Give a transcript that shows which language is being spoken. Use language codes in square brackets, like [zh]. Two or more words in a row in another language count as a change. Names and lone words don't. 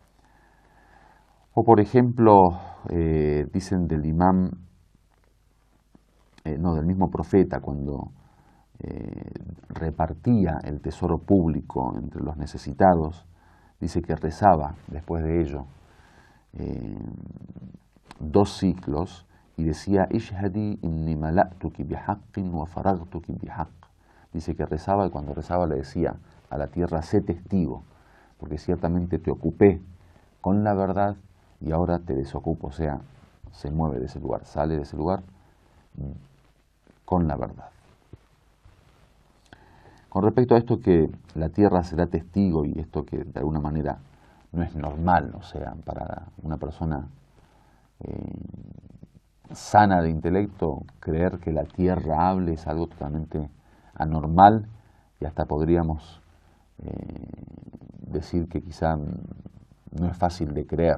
[es] O por ejemplo, dicen del imam, del mismo profeta, cuando repartía el tesoro público entre los necesitados, dice que rezaba después de ello 2 ciclos y decía, [ar] اشهدي إني ملأتك بحق وفرغتك بحق. [es] Dice que rezaba y cuando rezaba le decía a la tierra, sé testigo, porque ciertamente te ocupé con la verdad y ahora te desocupo, o sea, se mueve de ese lugar, sale de ese lugar con la verdad. Con respecto a esto que la tierra será testigo y esto que de alguna manera no es normal, o sea, para una persona sana de intelecto, creer que la tierra hable es algo totalmente anormal y hasta podríamos decir que quizá no es fácil de creer.